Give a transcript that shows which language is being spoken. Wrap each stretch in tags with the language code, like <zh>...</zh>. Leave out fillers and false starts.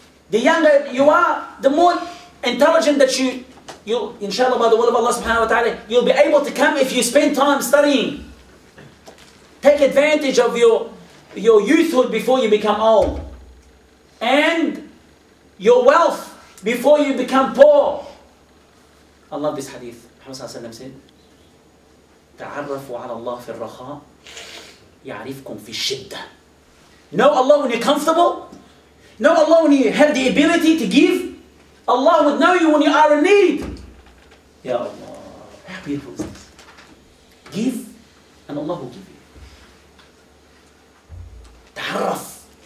<en>The younger you are, the more intelligent that you'll, inshallah, by the will of Allah subhanahu wa ta'ala, you'll be able to come if you spend time studying. Take advantage of your youthhood before you become old. And your wealth before you become poor. I love this hadith. Muhammad said,</en> <ar>تعرفوا على الله في الرخاء يعرفكم في الشدة.</ar> <en>Know Allah when you're comfortable. Know Allah when you have the ability to give. Allah would know you when you are in need. Ya Allah, how beautiful is this? Give and Allah will give you.</en> <ar>تعرف.</ar>